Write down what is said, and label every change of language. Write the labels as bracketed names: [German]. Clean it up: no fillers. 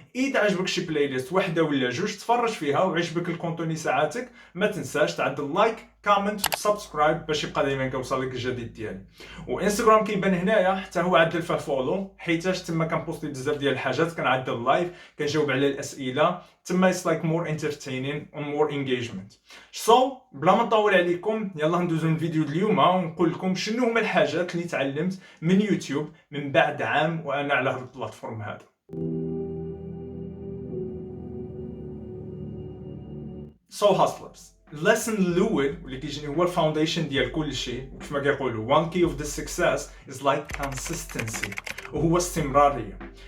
[Arabic] اذا عجبك شي بلاي ليست وحده ولا جوج تفرج فيها، وعجبك الكونتوني ساعاتك ما تنساش تعدل لايك كومنت وسبسكرايب باش يبقى دائما كيوصلك الجديد ديالي. وانستغرام كيبان هنايا حتى هو عدل فيه فولو، حيتاش تما كنبوستي بزاف ديال الحاجات، كنعدل لايف، كنجاوب على الاسئله تما. [English] it's like more entertaining and more engagement. [Arabic] بلا ما نطول عليكم يلا ندوزو الفيديو اليوم ونقول لكم شنو هما الحاجات اللي تعلمت من يوتيوب من بعد عام وانا على هذا البلاتفورم هذا. [English] hustlers. [Arabic] الليسن الاول واللي كيجيني هو الفاونديشن ديال كل شيء، وكيف ما كيقولوا [English] one key of the success is like consistency، [Arabic] وهو استمراريه.